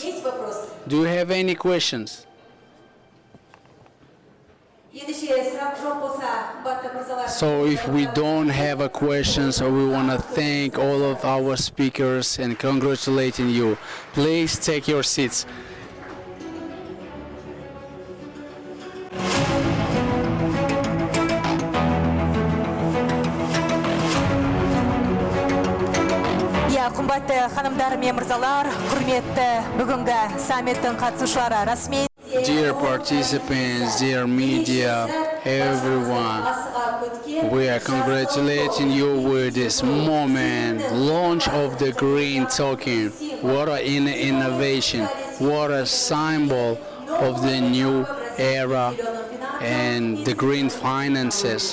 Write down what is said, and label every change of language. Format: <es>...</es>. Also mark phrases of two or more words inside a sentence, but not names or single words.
<en>Do you have any questions? So if we don't have a question, so we want to thank all of our speakers and congratulating you. Please take your seats.</en> <kk>Я қымбатты ханымдар мен мырзалар, құрметті бүгінгі саммиттің қатысушылары, расымен</kk> <en>Dear participants, dear media, everyone, we are congratulating you with this moment, launch of the green token. What an innovation, what a symbol of the new era and the green finances.</en>